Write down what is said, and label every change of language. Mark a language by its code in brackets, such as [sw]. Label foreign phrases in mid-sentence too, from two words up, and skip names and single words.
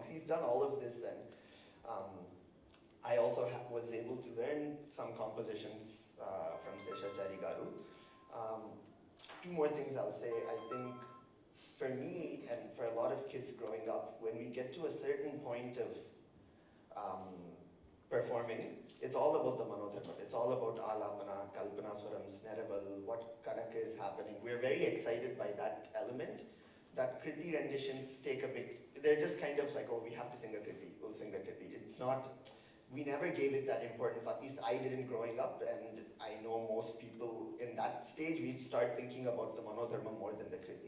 [en] He's done all of this, and I also was able to learn some compositions from Seshachari Garu. Two more things I'll say. I think for me and for a lot of kids growing up, when we get to a certain point of performing, it's all about the manodharma. It's all about alapana, kalpana swarams, neraval, what kadaka is happening. We're very excited by that element. That kriti renditions take a big, they're just kind of like, oh, we have to sing a kriti, we'll sing the kriti. It's not, we never gave it that importance, at least I didn't growing up, and I know most people in that stage, we start thinking about the manodharma more than the kriti.